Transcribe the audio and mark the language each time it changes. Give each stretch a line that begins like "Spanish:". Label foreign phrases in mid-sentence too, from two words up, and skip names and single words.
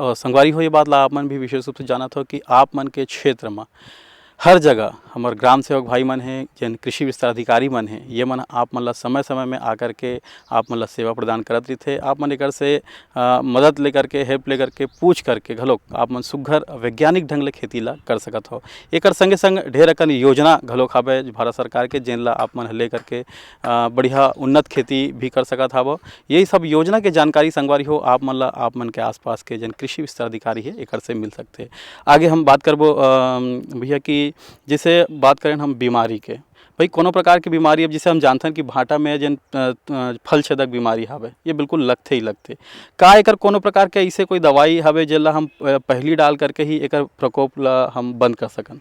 Chhattisgarhi: और संगवारी हो, ये बात ला आप मन भी विशेष रूप से जाना था कि आप मन के क्षेत्र में हर जगह हमारे ग्राम सेवक भाई मन हैं, जिन कृषि विस्तार अधिकारी मन हैं, ये मन आप मन ला समय समय में आकर के आप मन ला सेवा प्रदान करत रही थे। आप मन एकर से मदद लेकर के, हेल्प लेकर के, पूछ करके घलोक आप मन सुघर वैज्ञानिक ढंग ले खेती ला कर सकत हो। एकर संगे संग ढेर अकन योजना घलोक हवे भारत सरकार के, जिन ला आप मन ले करके बढ़िया उन्नत खेती भी कर सकत हवो। यही सब योजना के जानकारी संगवारी हो आप मन ला आप मन के आसपास के जिन कृषि विस्तार अधिकारी है एकर से मिल सकते। आगे हम बात करबो भैया कि जैसे बात करें हम बीमारी के, भाई कोनो प्रकार की बीमारी, अब जैसे हम जानते हैं कि भाटा में जिन फल छेदक बीमारी हवे, ये बिल्कुल लगते ही लगते, का एकर कोनो प्रकार के ऐसे कोई दवाई हवे जेला हम पहली डाल करके ही एकर प्रकोप ला हम बंद कर सकन?